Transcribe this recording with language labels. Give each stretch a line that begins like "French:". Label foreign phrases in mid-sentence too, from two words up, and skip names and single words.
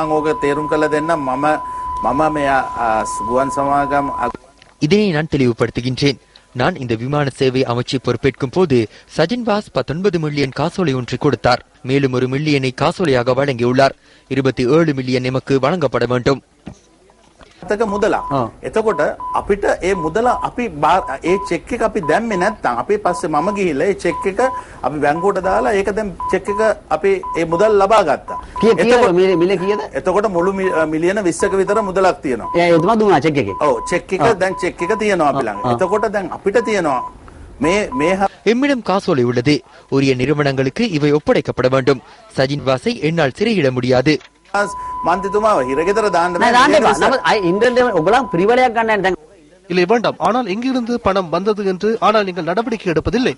Tamil: இதனை நான் தெளிவுபடுத்துகின்றேன். நான் இந்த விமான சேவை அமைச்சை பொறுப்பேற்கும் போது சஜின் வாஸ் 19 மில்லியன் காசோலை ஒன்று கொடுத்தார். மேலும் 1 மில்லியனை காசோலையாக வழங்கியுள்ளார். 27 மில்லியன் எமக்கு வழங்கப்பட வேண்டும்.
Sinhala: මුදලා එතකොට අපිට ඒ මුදල අපි ඒ චෙක් එක අපි දැම්මේ නැත්නම් අපි පස්සේ මම ගිහිල්ලා ඒ චෙක් එක අපි බැංකුවට දාලා ඒක දැන් චෙක් එක අපි ඒ මුදල් ලබා ගත්තා. එතකොට මිල කීයද? එතකොට මුළු මිලියන 20ක විතර මුදලක් තියෙනවා. ඒ එතන දුන්නා චෙක් එකේ. ඔව් චෙක් එක දැන් චෙක් එක තියෙනවා අපි ළඟ. එතකොට දැන් අපිට තියෙනවා
Tamil: எம்மிடம் காசோலை உள்ளது. உரிய நிறுவனங்களுக்கு இவை ஒப்படைக்கப்பட வேண்டும். சஜின் வாஸை என்னால் சிறையிட முடியாது. இல்லை வேண்டாம். ஆனால் எங்கிருந்து பணம் வந்தது என்று ஆனால் நீங்கள் நடவடிக்கை எடுப்பதில்லை.